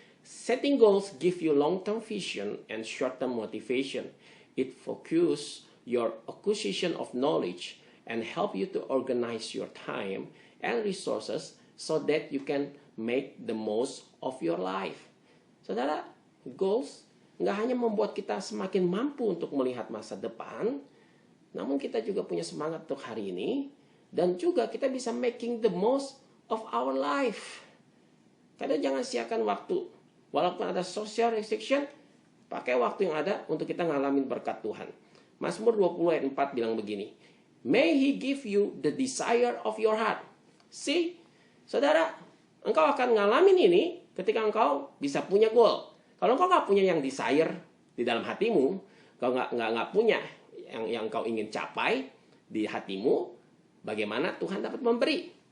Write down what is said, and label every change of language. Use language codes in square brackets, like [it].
[en] Setting goals give you long-term vision and short-term motivation. It focuses your acquisition of knowledge and help you to organize your time and resources so that you can make the most of your life. [id] Saudara, goals nggak hanya membuat kita semakin mampu untuk melihat masa depan, namun kita juga punya semangat untuk hari ini, dan juga kita bisa [en] making the most of our life. [id] Kadang jangan siakan waktu. Walaupun ada [en] social restriction, [id] pakai waktu yang ada untuk kita ngalamin berkat Tuhan. Mazmur 20 ayat 4 bilang begini, [en] May He give you the desire of your heart. [id] See, saudara, engkau akan ngalamin ini ketika engkau bisa punya goal. Kalau engkau nggak punya yang desire di dalam hatimu, engkau nggak punya yang engkau ingin capai di hatimu, bagaimana Tuhan dapat memberi?